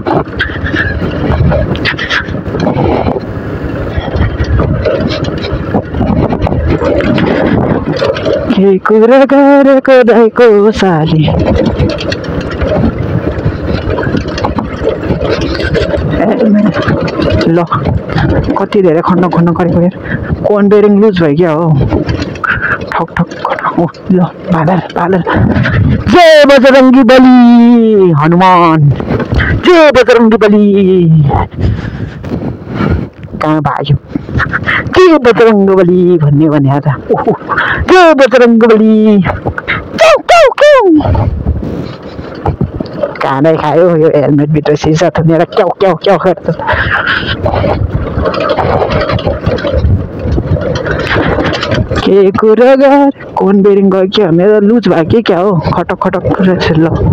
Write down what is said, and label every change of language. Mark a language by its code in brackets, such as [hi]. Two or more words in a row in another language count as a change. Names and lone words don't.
[ne] के कुरा गरेको दाइको साली ल कति धेरै खण्ड गरेको हेर कोन बेरिङ लुज भयो क्या हो ठक ल बादल जय बजरंगी बली हनुमान जय बजरंगी बली कहाँ भाग्यो जय बजरंगी बली भन्ने भने आज जय बजरंगी बली कानै खायो यो हेलमेट भित्र सिसा थुनेर क्याउ क्याउ क्याउ गर्छ के कुरा गर कोन बेरिङ गयो क्या मेरो लुज भयो कि क्या हो खटक ल